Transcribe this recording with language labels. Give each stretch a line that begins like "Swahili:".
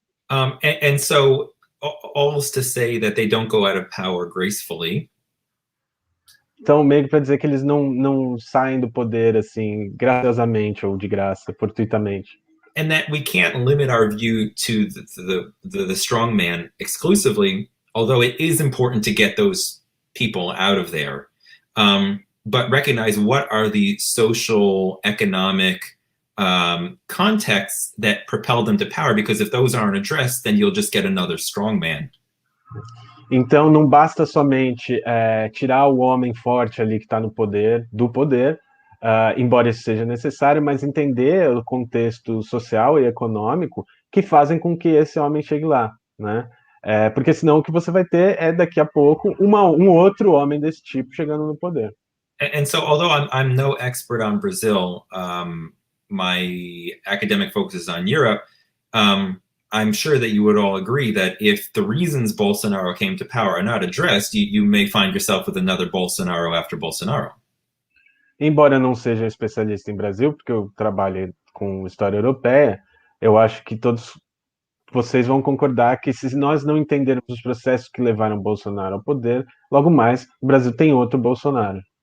English: And so, all is to say that they don't go out of power gracefully.
Portuguese: Então, meio para dizer que eles não saem do poder assim, graciosamente ou de graça, fortuitamente.
English: And that we can't limit our view to the strong man exclusively, although it is important to get those people out of there. But recognize what are the social, economic contexts that propel them to power, because if those aren't addressed, then you'll just get another strong man.
Portuguese: Então, não basta somente tirar o homem forte ali que está no poder, do poder, embora isso seja necessário, mas entender o contexto social e econômico que fazem com que esse homem chegue lá, né? Porque senão o que você vai ter é, daqui a pouco, um outro homem desse tipo chegando no poder.
English: And so, although I'm no expert on Brazil, my academic focus is on Europe, I'm sure that you would all agree that if the reasons Bolsonaro came to power are not addressed, you may find yourself with another Bolsonaro after Bolsonaro.
Portuguese: Embora eu não seja especialista em Brasil, porque eu trabalho com história europeia, eu acho que todos vocês vão concordar que se nós não entendermos os processos que levaram Bolsonaro ao poder, logo mais o Brasil tem outro Bolsonaro.